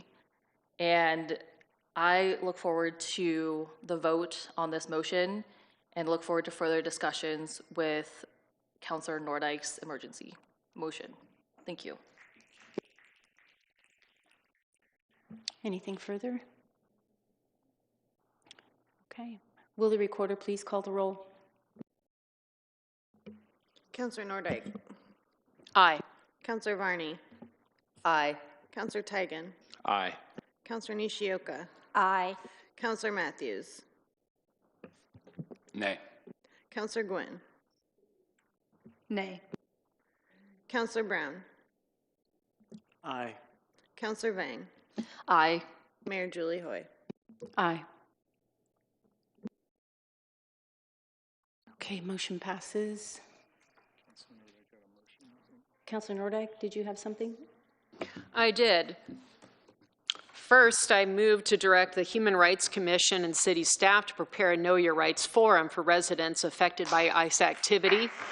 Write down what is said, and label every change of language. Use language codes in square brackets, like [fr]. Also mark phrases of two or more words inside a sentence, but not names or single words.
[en] And I look forward to the vote on this motion and look forward to further discussions with Councilor Nordijk's emergency motion. Thank you. Anything further? Okay. Will the recorder please call the roll? Councilor Nordijk. Aye. Councilor Varney. Aye. Councilor Tigan. Aye. Councilor Nishioka. Aye. Councilor Matthews. Nay. Councilor Gwynn. Nay. Councilor Brown. Aye. Councilor Vang. Aye. Mayor Julie Hoy. Aye. Okay, motion passes. Councilor Nordijk, did you have something? I did. First, I moved to direct the Human Rights Commission and city staff to prepare a Know Your Rights forum for residents affected by ICE activity.